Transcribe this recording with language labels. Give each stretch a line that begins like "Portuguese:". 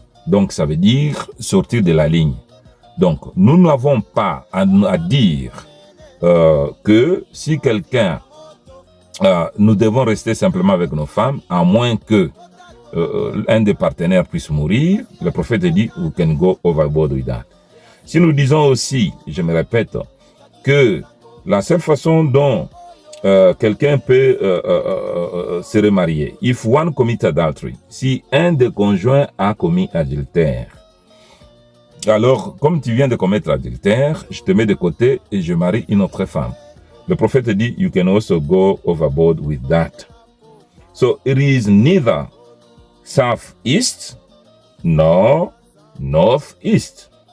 French: Donc ça veut dire sortir de la ligne. Donc nous n'avons pas à dire que si quelqu'un, nous devons rester simplement avec nos femmes, à moins que un des partenaires puisse mourir. Le prophète dit,
English: we can go overboard with that.
French: Si nous disons aussi, je me répète, que la seule façon dont quelqu'un peut se remarier,
English: if one commit adultery,
French: si un des conjoints a commis adultère, alors comme tu viens de commettre adultère, je te mets de côté et je marie une autre femme. Le prophète dit,
English: you can also go overboard with that. So it is neither south-east nor north-east.